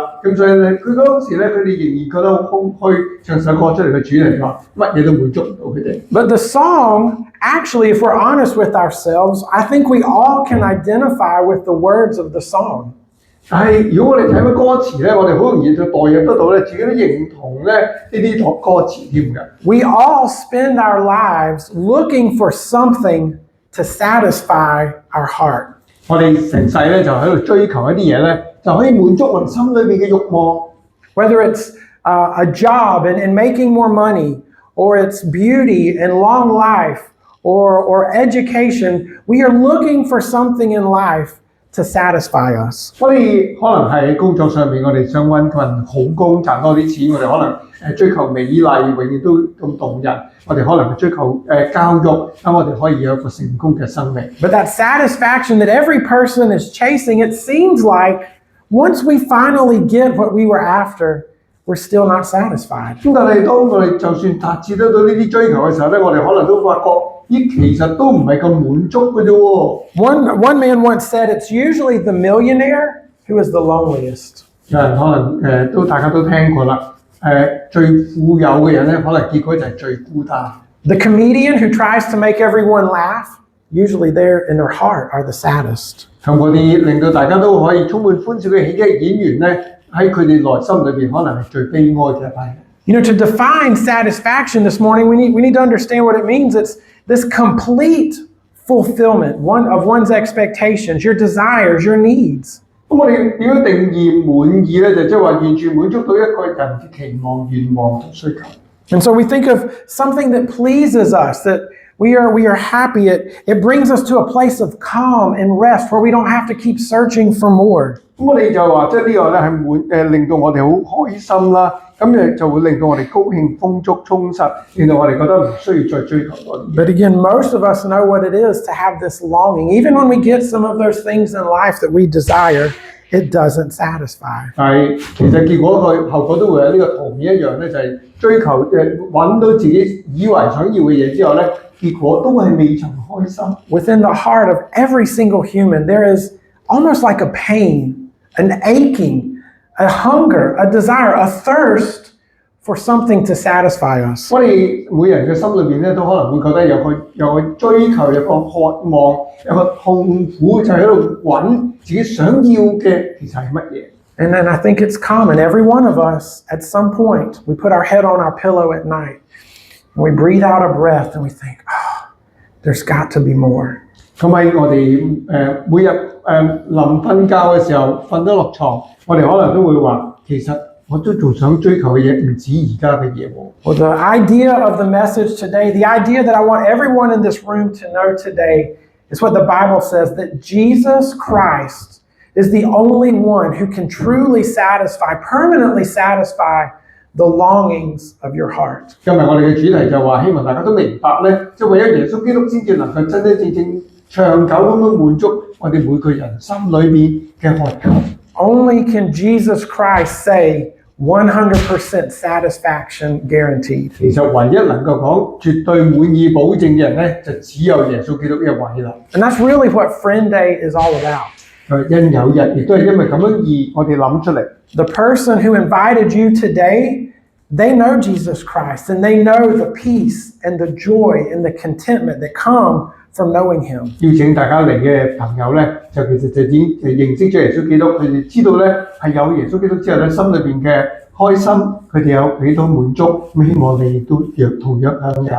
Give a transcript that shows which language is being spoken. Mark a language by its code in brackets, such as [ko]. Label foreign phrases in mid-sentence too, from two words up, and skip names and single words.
[yue] 咁所以咧，佢嗰時咧，佢哋仍然覺得好空虛，唱首歌出嚟嘅主題話乜嘢都滿足唔到佢哋。 [en] But the song, actually, if we're honest with ourselves, I think we all can identify with the words of the song. [yue] 但係如果我哋睇翻歌詞咧，我哋好容易就代入得到咧，自己都認同咧呢啲歌詞添嘅。 [en] We all spend our lives looking for something to satisfy our heart. [yue] 我哋成世咧就喺度追求一啲嘢咧，就可以滿足我哋心裏邊嘅慾望。 [en] Whether it's a job and making more money, or it's beauty and long life, or education, we are looking for something in life to satisfy us. [yue] 我哋可能係工作上面，我哋想揾份好工賺多啲錢，我哋可能追求美麗，永遠都咁動人。我哋可能追求教育，咁我哋可以有一個成功嘅生命。 [en] But that satisfaction that every person is chasing, it seems like once we finally get what we were after, we're still not satisfied. [yue] 咁但係當我哋就算達至得到呢啲追求嘅時候咧，我哋可能都發覺，咦，其實都唔係咁滿足嘅啫喎。 [en] One man once said it's usually the millionaire who is the loneliest. [yue] 有人可能都大家都聽過啦，最富有嘅人咧，可能結果就係最孤單。 [en] The comedian who tries to make everyone laugh, usually there in their heart are the saddest. [yue] 同嗰啲令到大家都可以充滿歡笑嘅喜劇演員咧，喺佢哋內心裏邊可能係最悲哀嘅一班人。 [en] You know, to define satisfaction this morning, we need to understand what it means. It's this complete fulfillment of one's expectations, your desires, your needs. [yue] 咁我哋點樣定義滿意咧？就即係話完全滿足到一個人嘅期望、願望同需求。 [en] And so we think of something that pleases us, that we are happy. It brings us to a place of calm and rest where we don't have to keep searching for more. [yue] 咁我哋就話，即係呢個咧係令到我哋好開心啦。咁就會令到我哋高興、豐足、充實，令到我哋覺得唔需要再追求多啲。 [en] But again, most of us know what it is to have this longing. Even when we get some of those things in life that we desire, it doesn't satisfy. [yue] 但係其實結果佢後果都會有呢個圖面一樣咧，就係追求揾到自己以為想要嘅嘢之後咧，結果都係未曾開心。 [en] Within the heart of every single human, there is almost like a pain, an aching, a hunger, a desire, a thirst for something to satisfy us. [yue] 我哋每人嘅心裏邊咧，都可能會覺得有個追求，有個渴望，有個痛苦，就喺度揾自己想要嘅其實係乜嘢。 [en] And then I think it's common. Every one of us, at some point, we put our head on our pillow at night, and we breathe out a breath, and we think, oh, there's got to be more. [yue] 咁喺我哋每日臨瞓覺嘅時候，瞓得落床，我哋可能都會話，其實我都仲想追求嘅嘢唔止而家嘅嘢喎。 [en] Well, the idea of the message today, the idea that I want everyone in this room to know today is what the Bible says, that Jesus Christ is the only one who can truly satisfy, permanently satisfy the longings of your heart. [yue] 今日我哋嘅主題就話，希望大家都明白咧，即係唯有耶穌基督先至能夠真真正正長久咁樣滿足我哋每個人心裏面嘅渴求。 [en] Only can Jesus Christ say 100% satisfaction guaranteed. [yue] 其實唯一能夠講絕對滿意保證嘅人咧，就只有耶穌基督一位啦。 [en] And that's really what Friend Day is all about. [yue] 因有日，亦都係因為咁樣而我哋諗出嚟。 [en] The person who invited you today, they know Jesus Christ, and they know the peace and the joy and the contentment that come from knowing Him. [yue] 邀請大家嚟嘅朋友咧，就其實就已經認識咗耶穌基督，佢哋知道咧係有耶穌基督之後咧，心裏邊嘅開心，佢哋有幾多滿足，咁希望你亦都同樣享有。